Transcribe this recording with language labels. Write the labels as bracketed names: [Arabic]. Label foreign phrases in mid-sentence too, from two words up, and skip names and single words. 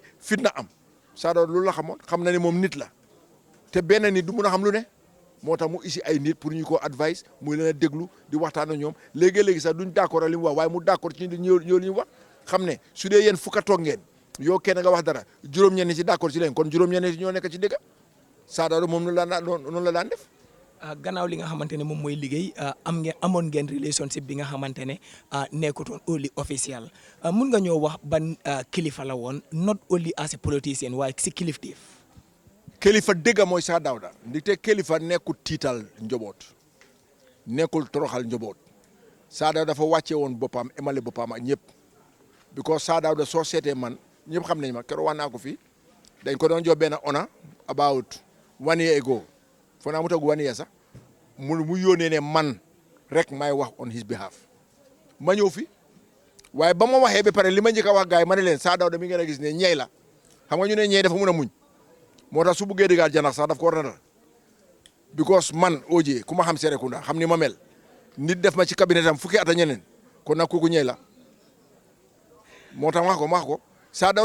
[Wolof] fitna am Sir Dawda loolu la xamoon xam na ne moom nit la te benn nit du mun a xam lu ne moo tax mu isi ay nit pour ñu ko advice muy leen a déglu di waxtaan ak ñoom léegi-léegi sax duñ d'accord ak li mu wax waaye mu d'accord ci ñëw li ñu wax xam ne su dee yéen fukka toog ngeen yow kenn nga wax dara juróom-ñenn ci d'accord ci leen kon juróom-ñenn ci ñoo nekk ci dëgg Sir Dawda moom noonu la daan def gannaaw li nga xamante ne moom mooy liggéey amoon ngeen relationship bi nga xamante ne nekkutoon [English] only official [Wolof] mun nga ñoo wax ban kilifa la woon [English] not only as a politicien [Wolof] waaye si kilifteef. kilifa dëgg mooy Sir Dawda ndaxte kilifa nekkul tiital njaboot nekkul toroxal njaboot Sir Dawda dafa wàcce woon boppam emale boppam ak ñëpp because Sir Dawda soo seetee man ñëpp xam nañ ma keroog wax naa ko fii dañ ko doon jox benn [English] honor about 1 year ago [Wolof] foo naa mu tagg [English] 1 year [Wolof] sax mu yónnee ne man rek may wax on [English] his behalf [Wolof] ma ñëw fi waaye ba ma waxee ba pare li ma njëkk a wax gars yi ma ne leen Sir Dawda mi ngeen a gis ne ñey la xam nga ñu ne ñey dafa mun a muñ moo tax su buggee dëggaat janax sax daf ko war a dal because man OJ ku ma xam Serekunda xam ni ma mel nit def ma ci cabinet am fukki at a ñeneen kon nag kooku ñey la moo tax ma wax ko Sir Dawda